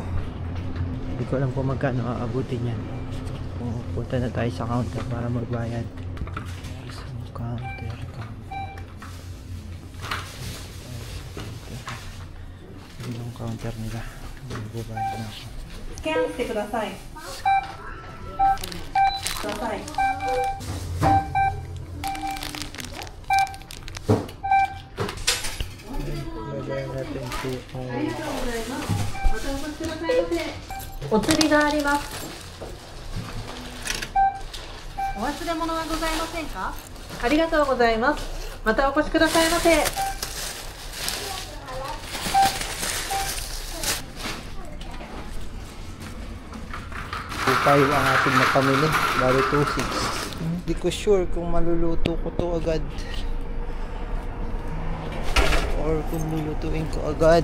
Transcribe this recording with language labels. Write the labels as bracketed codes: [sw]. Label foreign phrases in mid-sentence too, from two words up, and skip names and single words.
[tl] Hindi ko alam kung magkano aabutin yan. Punta na tayo sa counter para magbayad. Counter. Yun yung counter nila. Magbabayad na ako. [ja] スキャンしてください。ください。 [tl] Lagayan natin po ang [ja] お釣りがあります。お忘れ物はございませんか？ありがとうございます。またお越しくださいませ。 [tl] tayo ang ating napamili. Bali 2.6. Hindi ko sure kung maluluto ko to agad or kung lulutuin ko agad.